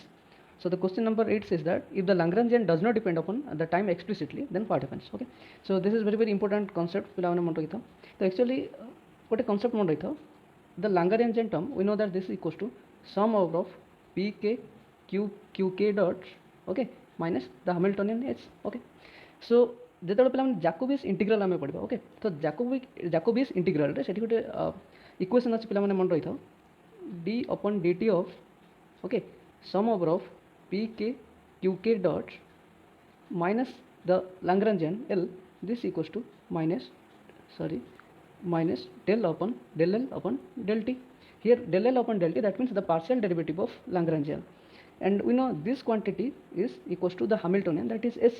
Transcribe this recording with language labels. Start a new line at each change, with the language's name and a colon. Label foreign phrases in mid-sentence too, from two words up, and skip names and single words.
English: So the question number 8 says that if the Lagrangian does not depend upon the time explicitly, then what happens? Okay. So this is very important concept. So actually, what a concept the Lagrangian term, we know that this is equals to sum over of pk qk dot, okay, minus the Hamiltonian h. Okay. So
Odia: ଯେତେବେଳେ ପିଲାମାନେ ଜାକୋବିସ୍ ଇଣ୍ଟିଗ୍ରାଲ ଆମେ ପଢ଼ିବା ଓକେ ତ ଜାକୋବିସ୍ ଇଣ୍ଟିଗ୍ରାଲରେ ସେଠି ଗୋଟେ ଇକ୍ୱେସନ୍ ଅଛି ପିଲାମାନେ ମନେ ରହିଥାଉ
English: d upon dt of okay sum over of p k q k dot minus the Lagrangian L, this equals to minus del L upon del t. Here del L upon del t, that means the partial derivative of Lagrangian, and we know this quantity is equals to the Hamiltonian, that is s.